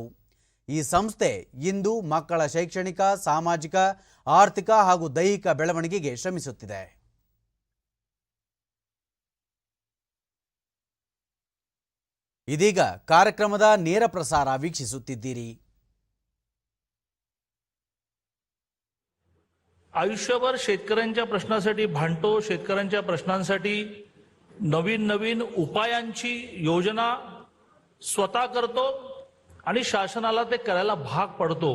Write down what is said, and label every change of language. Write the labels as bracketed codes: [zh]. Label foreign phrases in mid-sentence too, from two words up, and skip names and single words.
[kn] ಈ ಸಂಸ್ಥೆ ಇಂದು ಮಕ್ಕಳ ಶೈಕ್ಷಣಿಕ, ಸಾಮಾಜಿಕ, ಆರ್ಥಿಕ ಹಾಗೂ ದೈಹಿಕ ಬೆಳವಣಿಗೆಗೆ ಶ್ರಮಿಸುತ್ತಿದೆ. ಇದೀಗ ಕಾರ್ಯಕ್ರಮದ ನೇರ ಪ್ರಸಾರ ವೀಕ್ಷಿಸುತ್ತಿದ್ದೀರಿ. [mr] आयुष्यभर शेतकऱ्यांच्या प्रश्नासाठी भांडतो, शेतकऱ्यांच्या प्रश्नांसाठी नवीन नवीन उपायांची योजना स्वतः करतो आणि शासनाला ते करायला भाग पडतो.